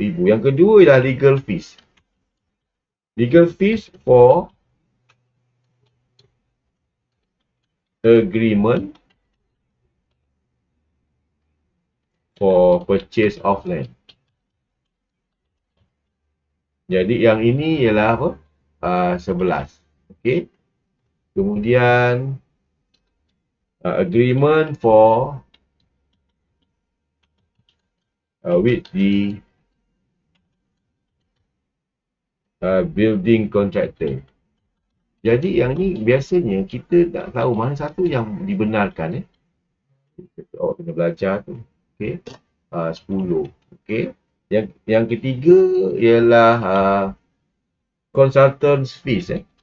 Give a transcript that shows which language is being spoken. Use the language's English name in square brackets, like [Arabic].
[Malay] Yang kedua ialah legal fees. [English] Legal fees for agreement for purchase of land. [Malay] Jadi yang ini ialah apa? 11. Okey. [English] Kemudian agreement for with the building contractor. [Malay] Jadi yang ni biasanya kita tak tahu mana satu yang dibenarkan. Awak kena belajar tu. Okey. 10. Okey. Yang ketiga ialah consultants fees.